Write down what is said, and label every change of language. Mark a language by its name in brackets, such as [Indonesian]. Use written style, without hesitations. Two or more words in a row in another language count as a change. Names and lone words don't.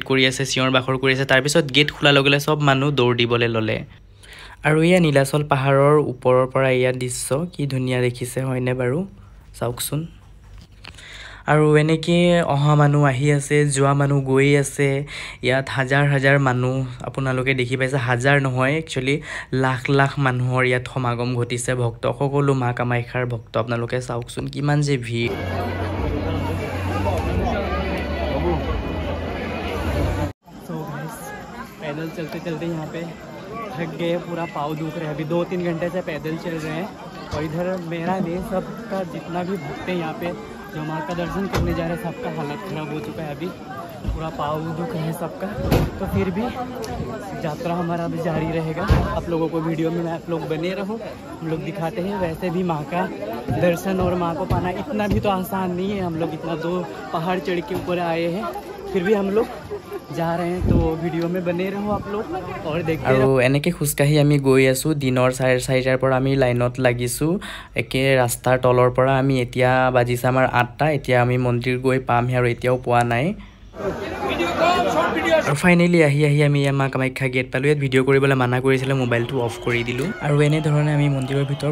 [Assamese] কৰি আছে চিঞৰ বাখৰ কৰি আছে তাৰ পিছত গেট খোলা লগলে সব মানুহ দৌৰ দিবলৈ ললে আৰু ইয়া নীলাচল পাহাৰৰ ওপৰৰ পৰা ইয়া দৃশ্য কি ধুনীয়া দেখিছে হয়নে বাৰু চাওকচোন আৰু এনেকে অহা মানুহ আহি আছে যোৱা মানুহ গৈ আছে ইয়াত হাজাৰ হাজাৰ মানুহ আপোনালোকে দেখি পাইছে হাজাৰ নহয় একচুয়ালি লাখ লাখ মানুহৰ ইয়াত সমাগম ঘটিছে ভক্ত সকলো মা কামাখ্যাৰ ভক্ত আপোনালোকে চাওকচোন কিমান যে ভিৰ [Hindi] पैदल चलते चलते यहाँ पे थक गए पूरा पाँव दुख रहे हैं अभी 2-3 घंटे से पैदल चल रहे हैं और इधर मेरा नहीं सबका जितना भी भक्त है यहाँ पे जो माँ का दर्शन करने जा रहे हैं सबका हालत खराब हो चुका है अभी पूरा पाँव दुख है सबका तो फिर भी यात्रा हमारा अभी जारी रहेगा आप लोगों को वीडियो में आप लोग बने रहो हम लोग दिखाते हैं वैसे भी माँ का दर्शन और माँ को पाना इतना भी तो आसान नहीं है हम लोग इतना 2 पहाड़ चढ़ के ऊपर आए हैं फिर भी हम लोग जा रहे हैं तो वीडियो में बने रहो आप लोग और देखते रहो और [Assamese] এনেকে খুচকাহি আমি গৈ আছো দিনৰ 4:30টাৰ পৰা আমি লাইনত লাগিছো একে ৰাস্তাৰ তলৰ পৰা আমি এতিয়া বাজিছে আমাৰ 8টা এতিয়া আমি মন্দিৰ গৈ পাম আৰু এতিয়াও পোৱা নাই আৰু ফাইনালি আহি আমি মা কামাখ্যা গেট পালো ইয়াত ভিডিও কৰিবলৈ মানা কৰিছিল মোবাইলটো অফ কৰি দিলো আৰু এনে ধৰণে আমি মন্দিৰৰ ভিতৰ